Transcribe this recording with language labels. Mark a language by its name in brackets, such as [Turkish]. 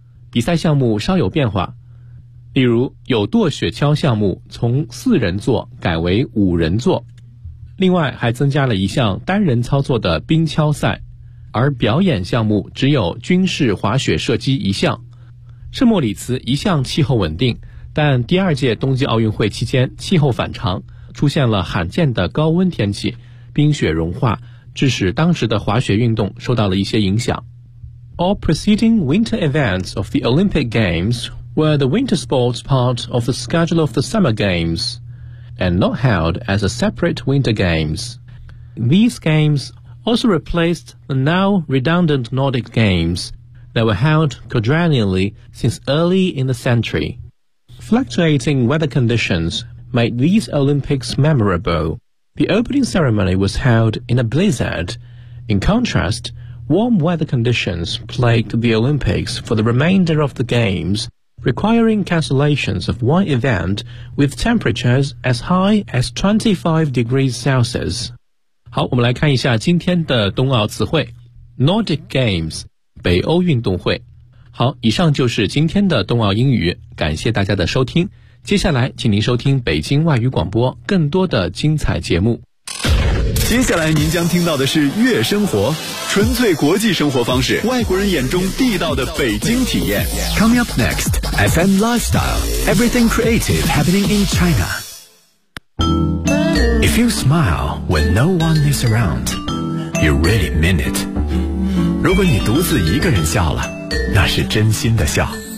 [Chinese] 比赛项目稍有变化，例如有舵雪橇项目从四人座改为五人座，另外还增加了一项单人操作的冰橇赛，而表演项目只有军事滑雪射击一项。圣莫里茨一向气候稳定，但第二届冬季奥运会期间气候反常，出现了罕见的高温天气，冰雪融化，致使当时的滑雪运动受到了一些影响。 [English] All preceding winter events of the Olympic Games were the winter sports part of the schedule of the Summer Games and not held as a separate winter games. These games also replaced the now redundant Nordic Games that were held quadrennially since early in the century. Fluctuating weather conditions made these Olympics memorable. The opening ceremony was held in a blizzard. In contrast, warm weather conditions plagued the Olympics for the remainder of the Games, requiring cancellations of one event with temperatures as high as 25 degrees Celsius. [Chinese] 好，我们来看一下今天的冬奥词汇。 Nordic Games, 北欧运动会。好，以上就是今天的冬奥英语，感谢大家的收听。接下来请您收听北京外语广播更多的精彩节目。接下来您将听到的是悦生活，纯粹国际生活方式，外国人眼中地道的北京体验。 [English] Coming up next, FM Lifestyle, Everything Creative Happening in China. If you smile when no one is around, you really mean it. [Chinese] 如果你独自一个人笑了，那是真心的笑。